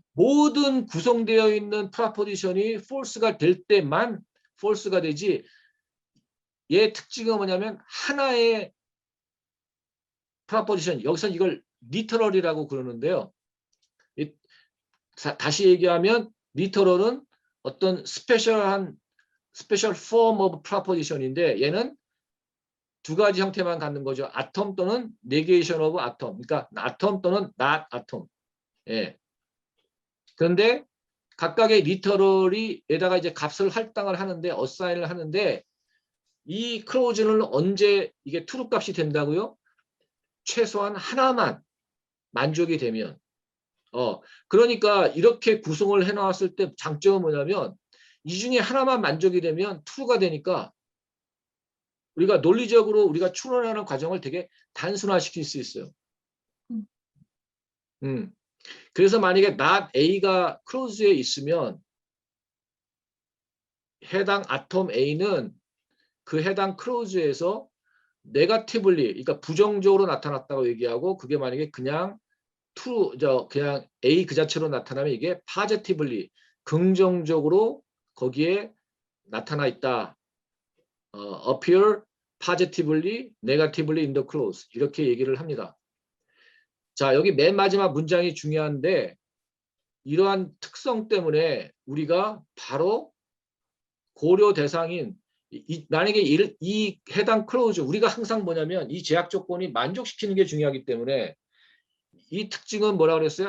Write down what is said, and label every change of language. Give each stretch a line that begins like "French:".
Korean: 모든 구성되어 있는 proposition이 false가 될 때만 false가 되지 얘의 특징은 뭐냐면 하나의 proposition 여기서 이걸 literal이라고 그러는데요. 다시 얘기하면 literal은 어떤 special form of proposition인데 얘는 두 가지 형태만 갖는 거죠.
English: atom
Korean: 또는
English: negation of atom. 그러니까 atom
Korean: 또는
English: not atom.
Korean: 예. 그런데 각각의 리터럴이 에다가 이제 값을 할당을 하는데 어사인을 하는데 이 클로즈는 언제 이게 true 값이 된다고요? 최소한 하나만 만족이 되면 그러니까 이렇게 구성을 해 놨을 때 장점은 뭐냐면 이 중에 하나만 만족이 되면 true가 되니까 우리가 논리적으로 우리가 추론하는 과정을 되게 단순화시킬 수 있어요. 그래서 만약에 not A가 클로즈에 있으면 해당 아톰 A는 그 해당 클로즈에서 네거티블리 그러니까 부정적으로 나타났다고 얘기하고 그게 만약에 그냥 그냥 A 그 자체로 나타나면 이게 positively 긍정적으로 거기에 나타나 있다.
English: appear positively, negatively in the clause
Korean: 이렇게 얘기를 합니다. 자, 여기 맨 마지막 문장이 중요한데 이러한 특성 때문에 우리가 바로 고려 대상인 만약에 이 해당 클로즈 우리가 항상 뭐냐면 이 제약 조건이 만족시키는 게 중요하기 때문에 이 특징은 뭐라 그랬어요?